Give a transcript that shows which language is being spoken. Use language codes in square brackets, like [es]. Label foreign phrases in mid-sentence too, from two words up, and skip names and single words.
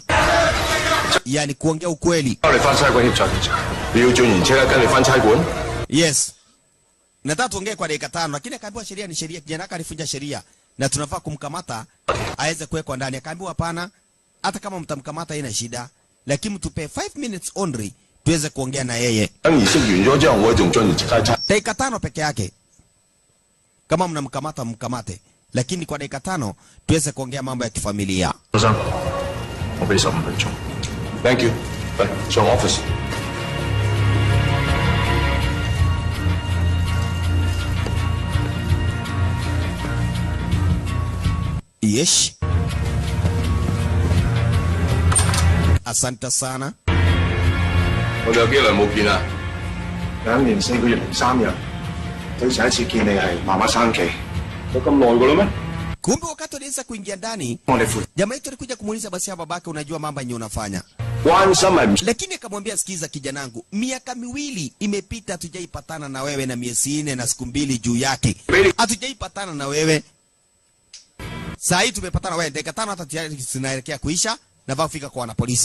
[sw] Yaani kuongea ukweli. Yes. Nataka tuongee kwa dakika 5 lakini akaambiwa sheria ni sheria. Kijana alifunja sheria na tunafaa kumkamata aweze kuwekwa ndani. Akaambiwa hapana, hata kama mtamkamata haina shida, lakini mtupe [en] 5 minutes only [sw] tuweze kuongea na yeye. Dakika 5 peke yake. Kama mnamkamata mkamate, lakini kwa dakika 5 tuweze kuongea mambo ya kifamilia. [en] Thank you. Show office. Yes. [sw] Asante sana. [yue] 我哋有幾耐冇見啦？2年4個月零3日，對上一次見你係媽媽生期，有咁耐㗎啦咩？ [sw] Kumbe wakati alianza kuingia ndani, jamaa yetu alikuja kumuuliza basi babake, unajua mambo yenye unafanya. Lakini akamwambia sikiza kijanangu, miaka 2 imepita hatujaipatana na wewe na miezi 4 na siku 2 juu yake. Hatujaipatana na wewe. Saa hii tumepatana wewe dakika 5 hata tayari zinaelekea kuisha na vaa kufika kwa wanapolisi.